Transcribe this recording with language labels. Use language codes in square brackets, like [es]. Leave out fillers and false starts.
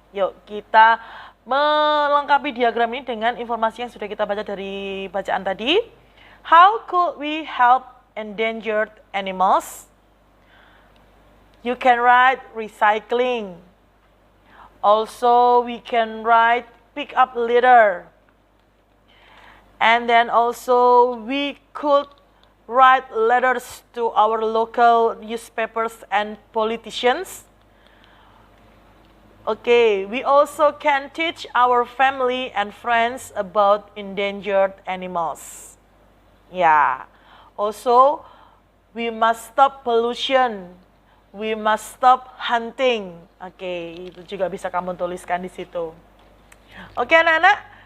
[id] Yuk, kita melengkapi diagram ini dengan informasi yang sudah kita baca dari bacaan tadi. [en] How could we help endangered animals? You can write recycling. Also, we can write pick up litter. And then also we could write letters to our local newspapers and politicians. Okay, we also can teach our family and friends about endangered animals. Yeah. Also, we must stop pollution. We must stop hunting. [id] Oke, itu juga bisa kamu tuliskan di situ. Oke, anak-anak.